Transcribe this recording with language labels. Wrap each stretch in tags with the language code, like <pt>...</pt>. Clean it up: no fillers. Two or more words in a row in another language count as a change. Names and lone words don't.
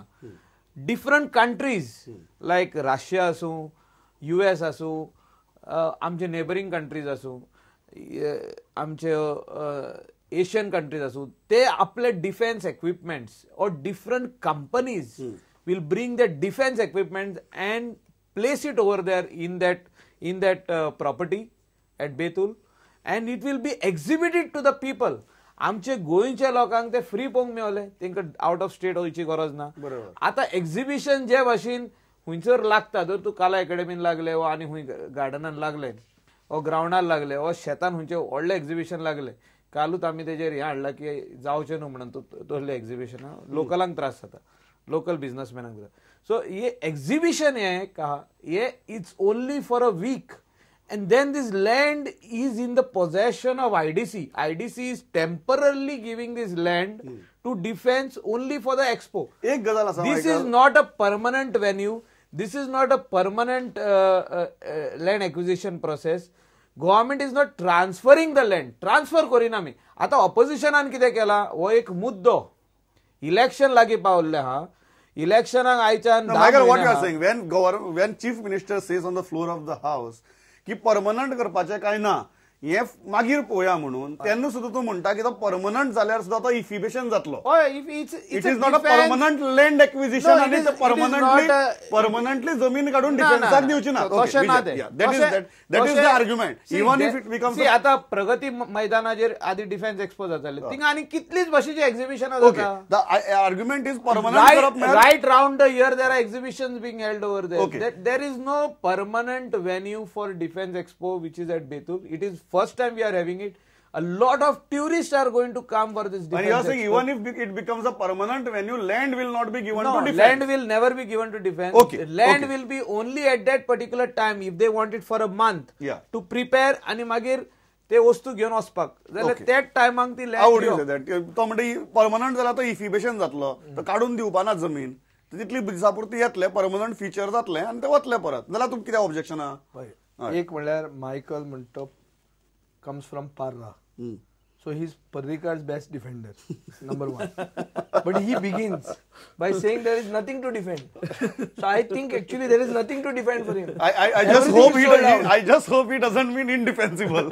<en>different countries like Russia</en> <kok>आसूं, US आसूं, आमचे</kok> <en>neighbouring countries</en> <kok>आसूं, आमचे</kok> <en>Asian countries</en> <kok>आसूं, ते आपले</kok> <en>defence equipments और different companies will bring the defence equipments and place it over there in that property at Betul, and it will be exhibited to the people.</en> <kok>आमचे गोंयच्या लोकांक ते फ्री पळोवंक मेळले. तांकां</kok> <en>out of state</en> <kok>वयची गरज ना. आतां एक्झिबिशन जे भाशेन हुंयसर लागता, जर तूं कला अकॅडमीन लागले वा आनी हूंय गार्डनान लागले, हो ग्राउंडार लागले हो शेतान खंयचे व्हडले एक्झिबिशन लागले कालूच आमी तेजेर हें हाडला की जावचें न्हू म्हणून तसले एक्झिबिशन लोकलांक त्रास जाता</kok> <en>local businessmenank</en> <kok>सो हे एक्झिबिशन हे</kok> <en>it's only for a week and then this land is in the possession of IDC. IDC is temporarily giving this land to defense only for the expo.</en> <kok>एक गजाल आसा</kok> <en>This is not a permanent venue. This is not a permanent land acquisition process. Government is not transferring the land.</en> <kok>Transfer करिना आमी. आता ऑपोजिशनान कितें केला हो एक मुद्दो इलेक्शन लागीं पावल्ले हा इलेक्शनाक आयच्यान</kok> <en>Michael, what you are saying, when chief minister says on the floor of the house</en> <kok>की परमनंट करपाचें काय ना हे मागीर पळोवया म्हणून तेन्ना सुद्दां तूं म्हणटा की तो परमनंट जाल्यार सुद्दां तो इफिबिशन जातलो</kok> <en>it is not a permanent land acquisition</en> <kok>आणि परमनंटली जमीन काढून डिफेन्साक दिवची ना</kok> <en>that is the argument even if it becomes</en> <kok>आता प्रगती मैदानाचेर आधी</kok> <en>defence expo</en> <kok>जाताले थिंगा आनी कितलीच भाशेची एक्झिबिशनां जाता</kok> <en>The argument is परमनंट करप right round the year there are exhibitions being held over there is no permanent venue for defence expo which is at Betul it is first time we are having it. A lot of tourists are going to come for this defense. And you are saying even if it becomes a permanent venue, land will not be given to defense. Land will never be given to defense. Okay. Land will be only at that particular time if they want it for a month to prepare</en> <kok>आणि मागीर ते वस्तू घेवन वचपाक जाल्यार त्याच टायमाक ती लँड तो म्हणजे परमनंट जाल्यार तो इफिबिशन जातलो तो काढून दिवपाना जमीन तितली दिसापुरती येतले</kok> <en>permanent feature</en> <kok>जातले आणि ते वतले परत जाल्यार तुमकां कितें ऑब्जेक्शन आहा एक म्हणल्यार मायकल म्हणतो</kok> <en>comes from Parra. So he's Parrikar's best defender, number one. But he begins by saying there is nothing to defend. So I think actually there is nothing to defend for him. I just hope he doesn't mean indefensible.</en>